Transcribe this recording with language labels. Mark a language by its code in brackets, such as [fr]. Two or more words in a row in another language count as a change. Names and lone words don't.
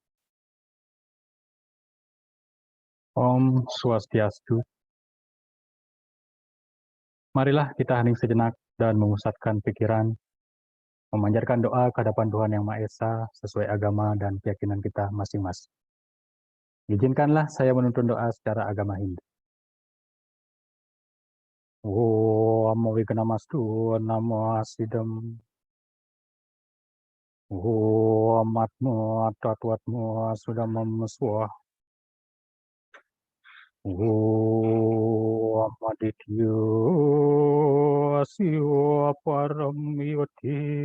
[sa] Om Swastiastu. [id] Marilah kita hening sejenak dan memusatkan pikiran, memanjatkan doa ke hadapan Tuhan Yang Maha Esa sesuai agama dan keyakinan kita masing-masing. Izinkanlah saya menuntun doa secara agama Hindu. [sa] Om Wignamastu Namo Asidam. Om Atmo Tatwatmo Sudamam Swah. Om Aditya Siwa Paramyoti.